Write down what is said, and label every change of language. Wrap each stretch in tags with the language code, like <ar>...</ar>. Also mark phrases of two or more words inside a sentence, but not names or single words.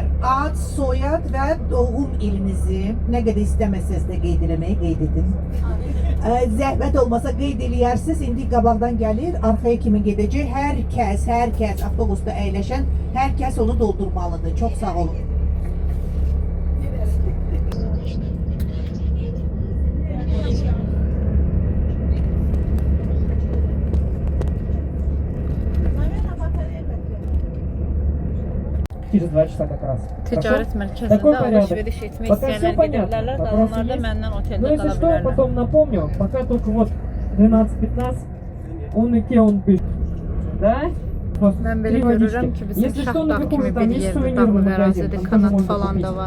<az>Ad, soyad və doğum ilinizi nə qədər istəməsəz də qeyd eləməyi qeyd edin. Zəhmət olmasa qeyd eləyərsiniz. İndi qabaqdan gəlir, arxaya kimi gedəcək. Hər kəs avtobusda əyləşən hər kəs onu doldurmalıdır. Çox sağ olun.</az> <ru>Через 2 часа как раз.</ru> <az>Ticarət mərkəzində alış-veriş etmək istəyənlər gedə bilərlər. Qalanlar da məndən</az> <ru>Ну,</ru> <az>oteldə</az> <ru>если</ru> <az>qala</az> <ru>что, я</ru> <az>bilərlər.</az> <ru>потом напомню, пока только вот 12-15, он и он пишет. Да? Просто</ru> <az>Mən belə</az> <ru>три водички.</ru> <az>görürəm ki, bizim</az> <ru>Если что,</ru> <az>şahdağ</az> <ru>наверху</ru> <az>kimi</az> <ru>там</ru> <az>bir</az> <ru>есть</ru> <az>yerdə</az> <ru>сувенирный</ru> <az>dağlı</az> <ru>магазин,</ru> <az>ərazidə</az> <ru>там тоже</ru> <az>kanat</az> <ru>можно</ru> <az>falan</az> <ru>купить.</ru> <az>da var.</az>